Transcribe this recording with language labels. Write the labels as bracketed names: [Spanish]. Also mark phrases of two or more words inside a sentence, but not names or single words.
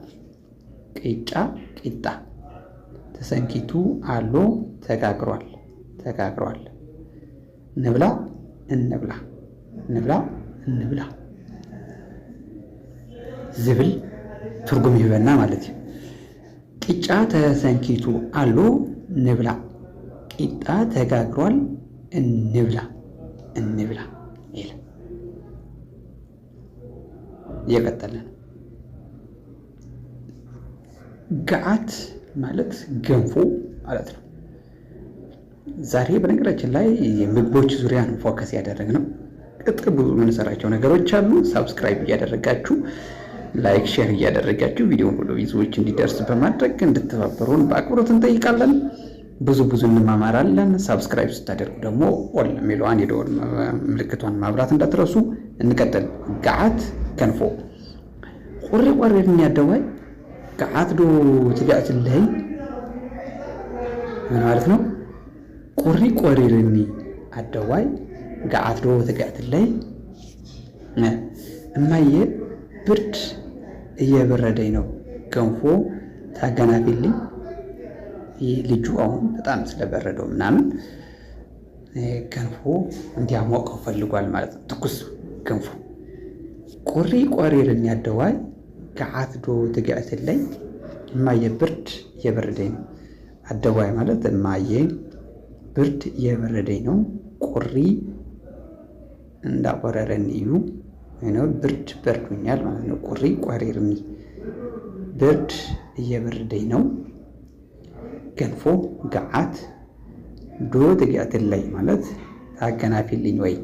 [Tigrinya] ቂጣ ተሰንኪቱ አሎ ተጋግሯል፣ ንብላ እንብላ ዝብል ትርጉም ይበና ማለት እዩ። ቂጫ ተሰንኪቱ አሎ ንብላ፣ [Amharic] ቂጣ ተጋግሯል እንብላ ይላል። እየቀጠለ ነው። ገዓት ማለት ገንፎ ማለት ነው። ዛሬ በነገራችን ላይ ምግቦች ዙሪያ ነው ፎከስ ያደረግነው። ቅጥር ብዙ የምንሰራቸው ነገሮች አሉ። ሳብስክራይብ እያደረጋችሁ ላይክ፣ ሼር እያደረጋችሁ ቪዲዮውን ሁሉ ብዙዎች እንዲደርስ በማድረግ እንድትተባበሩን በአክብሮት እንጠይቃለን። ብዙ እንማማራለን። ሳብስክራይብ ስታደርጉ ደግሞ ኦል የሚለዋን የደወል ምልክቷን ማብራት እንዳትረሱ። እንቀጥል። ገዓት ገንፎ ቆሬ የሚያደዋይ [Tigrinya] ገዓት ዶ ትጋዕትለይ [Amharic] ምን ማለት ነው? [Tigrinya] ቆሪርኒ አደዋይ ገዓት ዶ ትጋዕትለይ [Amharic] እማዬ ብርድ እየበረደኝ ነው፣ ገንፎ ታገናፊልኝ። ይህ ልጁ አሁን በጣም ስለበረደው ምናምን ገንፎ እንዲያሞቀው ፈልጓል ማለት ነው። ትኩስ ገንፎ [Tigrinya] ቆሪርኒ አደዋይ ገዓት ዶ ትጋዕትለይ [Amharic] እማዬ ብርድ እየበረደኝ ነው። አደዋይ ማለት እማዬ ብርድ እየበረደኝ ነው፣ ቆሪ እንዳቆረረን እዩ ነው። ብርድ በርዶኛል ማለት ነው። ቆሪርኒ ብርድ እየበረደኝ ነው። ገንፎ [Tigrinya] ገዓት ዶ ትጋዕትለይ [Amharic] ማለት ታገናፊልኝ